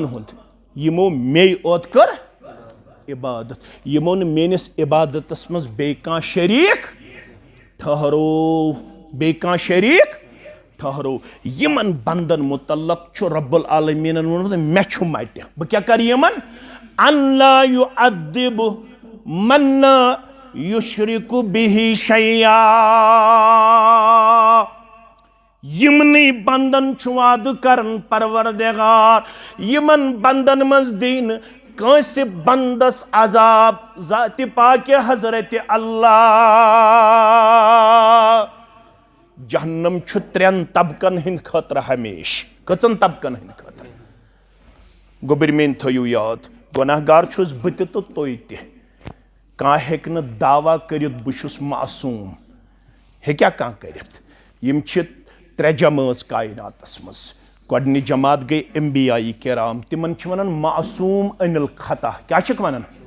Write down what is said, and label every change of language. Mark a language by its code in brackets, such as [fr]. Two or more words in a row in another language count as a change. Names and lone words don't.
[ks] हुंद यमो मे ओत कर इबादत यमो मेनिस इबादतस मज बे कां शरीक ठहरो बे कां शरीक ठहरो यमन बंदन मुतल्लक छु रब्बुल आलमीन मे छु मट बह क्या कर यमन [ar] الله يعذب من يشرك به شيئا [ks] यमनी बंदन छु वाद करन परवरदिगार यमन बंदन मज दीन कंस बंदस अजाब ज़ात पाक हजरत अल्लाह जहन्नम छु त्रेन तबकन हिंद खतर हमेश कचन तबकन हिंद खतर गोबर मेन थयु याद गुनाहगार छुस बत तो तोय ते कह हेक न दावा करित बुशुस मासूम हेक्या कह करित यम छ त्रे जमात कायनातस मज गोडनी जमात गई अंबियाई किराम तिमन छ वनान [ar] معصوم عن الخطأ [ks] क्या छ वनान